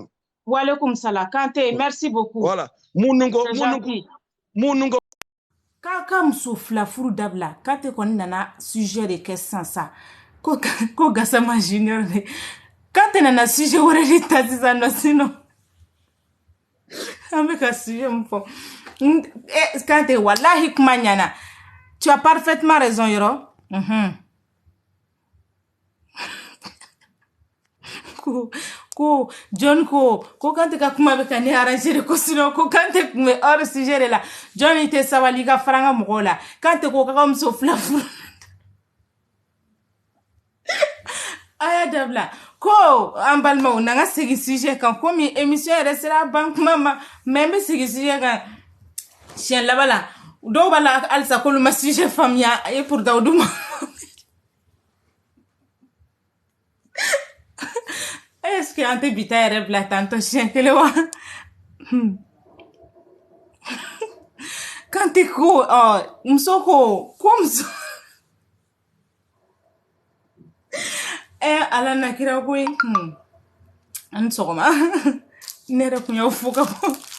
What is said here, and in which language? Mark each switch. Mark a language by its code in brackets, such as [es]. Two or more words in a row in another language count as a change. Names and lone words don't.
[ar] وعليكم السلام Kante, [fr] merci beaucoup. [bm] Voilà mun ko ka muso fila furu dabila Kante kɔni nana sujet de kɛ sisan sa ko Gassama Junior de Kante nana sujet wɛrɛ de ta sisan nɔ sinon an bɛ ka sujet mun fɔ Kante wallahi kuma ɲana [fr] tu as parfaitement raison [bm] yɔrɔ ko John ko Kante ka kuma bɛ ka ne arranger de ko sinon ko Kante kun bɛ [fr] hors sujet [bm] de la John i tɛ sabali ka fara an ka mɔgɔw la Kante ko ka muso fila furu aya dabila ko an balimaw n'an ka segin sujet kan komi émission yɛrɛ sera ban kuma ma mais n bɛ segin sujet kan siɲɛ laban la dɔw b'a la halisa k'olu ma sujet faamuya a ye pourtant o duma [fr] est-ce que [bm] an tɛ bi ta yɛrɛ bila tantɔ siɲɛ kelen wa Kante ko muso ko muso ala na kira koyi an sɔgɔma ne yɛrɛ kun y'aw fo ka bɔ